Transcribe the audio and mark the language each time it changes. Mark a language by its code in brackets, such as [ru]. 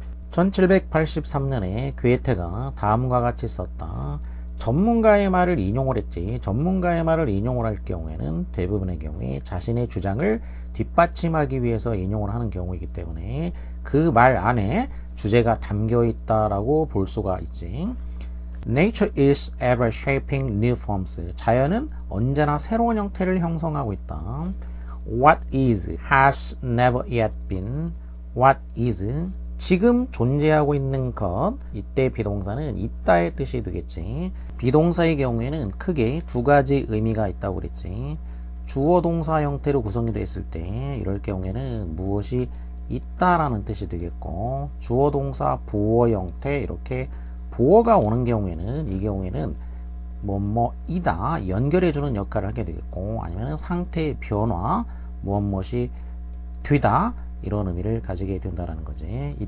[ko] 1783년에 괴테가 다음과 같이 썼다. 전문가의 말을 인용을 했지. 전문가의 말을 인용을 할 경우에는 대부분의 경우에 자신의 주장을 뒷받침하기 위해서 인용을 하는 경우이기 때문에 그 말 안에 주제가 담겨 있다라고 볼 수가 있지. [en] Nature is ever shaping new forms. [ko] 자연은 언제나 새로운 형태를 형성하고 있다. [en] What is has never yet been. [ko] What is 지금 존재하고 있는 것. 이때 비동사는 있다의 뜻이 되겠지. 비동사의 경우에는 크게 두 가지 의미가 있다고 그랬지. 주어 동사 형태로 구성이 되어 있을 때 이럴 경우에는 무엇이 있다라는 뜻이 되겠고, 주어 동사 보어 형태 이렇게 보어가 오는 경우에는 이 경우에는 뭐뭐이다 연결해주는 역할을 하게 되겠고, 아니면 상태의 변화 무엇이 되다 이런 의미를 가지게 된다는 거지.